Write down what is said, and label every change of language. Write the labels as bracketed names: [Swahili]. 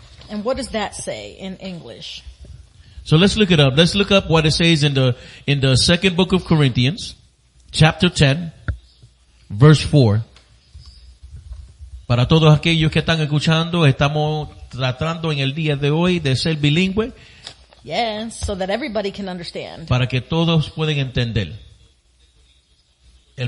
[English] And what does that say in English? So let's look it up. Let's look up what it says in the second book of Corinthians, chapter 10, verse 4. [Spanish] Para todos aquellos que están escuchando, estamos tratando en el día de hoy de ser bilingüe. [English] Yes, so that everybody can understand. [Spanish] Para que todos puedan entender el